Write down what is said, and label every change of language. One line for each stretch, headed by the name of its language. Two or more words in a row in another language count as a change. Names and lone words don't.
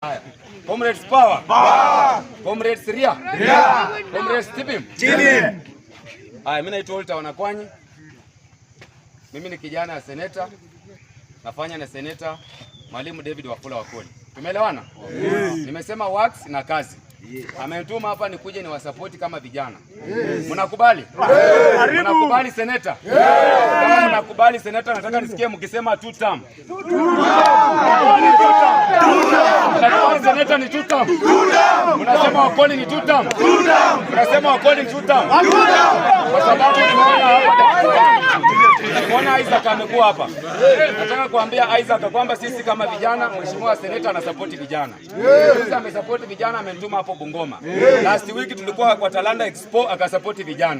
English: Comrades power. Power. Comrades ria. Ria. Comrades tibim. Tibim.
Swahili: Haya, mimi naitwa Walter Wanakwanyi. Mimi ni kijana ya seneta. Nafanya na seneta Mwalimu David Wafula Wakoli. Tumeelewana? Yes. Nimesema works na kazi. Yes. Amenituma hapa nikuje ni wasapoti kama vijana. Yes. Mnakubali? Yes. Mnakubali seneta? Yes. Kama mnakubali seneta, nataka nisikie mkisema
English: two term.
Swahili: Mnakubali seneta ni
English: two term.
Swahili: Mnasema Wakoli ni
English: two term.
Swahili: Mnasema Wakoli ni
English: two term.
Swahili: Kwa sababu nimeona Isaac amekuwa hapa. Nataka kuambia Isaac kwamba sisi kama vijana, mheshimiwa seneta anasapoti vijana. Sisi amesapoti vijana, amenituma hapo Bungoma.
English: Last week
Swahili: tulikuwa kwa Talanta Expo akasapoti vijana.